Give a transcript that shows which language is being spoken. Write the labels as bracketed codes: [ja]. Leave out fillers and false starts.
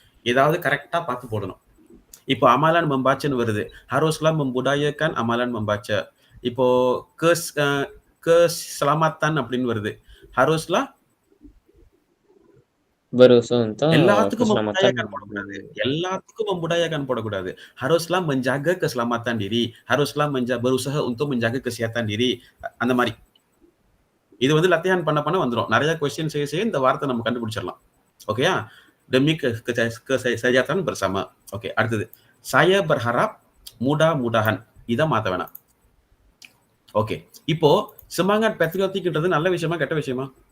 [ta] ஏதாவது கரெக்டா பார்த்து போடணும். இப்போ amalan membaca ன்னு வருது. [ms] haruslah membudayakan amalan membaca. இப்போ keselamatan அப்படின்னு வருது. [ta] haruslah எல்லாத்துக்கும் membudayakan போடக்கூடாது. எல்லாத்துக்கும் membudayakan போடக்கூடாது. [ms] haruslah menjaga keselamatan diri, haruslah berusaha untuk menjaga kesehatan diri. [ta] அந்த மாதிரி. இது வந்து லத்தியான் பண்ண வந்துரும். நிறைய क्वेश्चन செய்ய இந்த வார்த்தை நம்ம கண்டுபிடிச்சிடலாம். ஓகேயா? demi kesejahteraan bersama. ஓகே, அடுத்தது. [ms] saya berharap, mudah-mudahan. இதை மாத்த வேணாம். [ta] ஓகே, இப்போ semangat patriotik ன்றது நல்ல விஷயமா கெட்ட விஷயமா?